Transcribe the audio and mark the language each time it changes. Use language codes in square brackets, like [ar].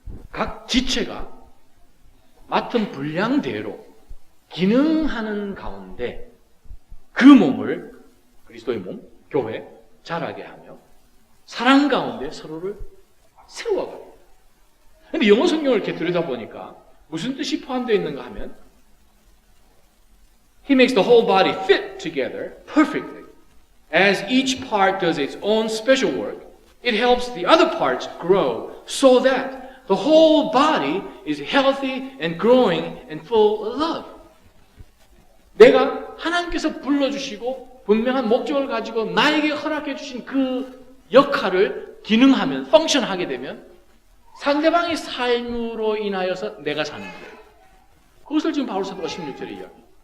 [ko] 각 지체가 맡은 분량대로 기능하는 가운데 그 몸을 그리스도의 몸, 교회 자라게 하며 사랑 가운데 서로를 세워가요. 근데 영어 성경을 이렇게 들여다보니까 무슨 뜻이 포함되어 있는가 하면 [en] He makes the whole body fit together perfectly. As each part does its own special work, it helps the other parts grow so that the whole body is healthy and growing and full of love. [ko] 내가 하나님께서 불러주시고 분명한 목적을 가지고 나에게 허락해 주신 그 역할을 기능하면, 펑션하게 되면 상대방의 삶으로 인하여서 내가 사는 거예요. 그것을 지금 바울 사도가 16절에 이야기합니다.